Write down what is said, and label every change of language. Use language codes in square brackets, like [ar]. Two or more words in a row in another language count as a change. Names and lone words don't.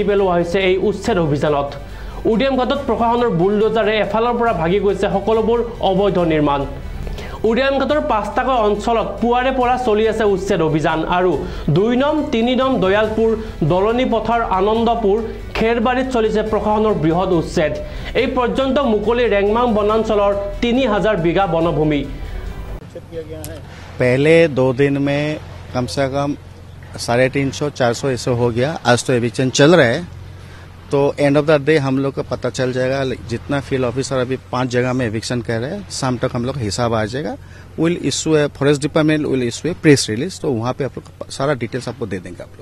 [as] পেলোৱা হৈছে এই উচ্ছেদ অভিযানত উৰিয়াম ঘাটত প্ৰশাসনৰ বুলডোজাৰে এফালৰ পৰা ভাগি গৈছে সকলোবোৰ অবৈধ নিৰ্মাণ উৰিয়াম ঘাটৰ 5টাকৈ অঞ্চলত পুৱাৰে পৰা চলি আছে উচ্ছেদ অভিযান আৰু 2 নং 3 নং দয়ালপুৰ দলনি পথাৰ আনন্দপুৰ খেৰবাৰীত চলিছে প্ৰশাসনৰ বৃহৎ উচ্ছেদ এই পৰ্যন্ত মুকলি ৰেংমাং বনাঞ্চলৰ 3000 বিঘা বনভূমি [hi] पहले 2 दिन में कम से कम 350-400 ऐसे हो गया आज तो एविक्शन चल रहा है तो [en] end of the day [hi] हम लोग को पता चल जाएगा जितना [en] field officer [hi] अभी 5 जगह में एविक्शन कर रहे हैं शाम तक हम लोग हिसाब आ जाएगा [en] will issue [hi] है [en] forest department will issue [hi] है [en] press release [hi] तो वहाँ पे आप लोग सारा डिटेल्स आपको दे देंगे आप लोग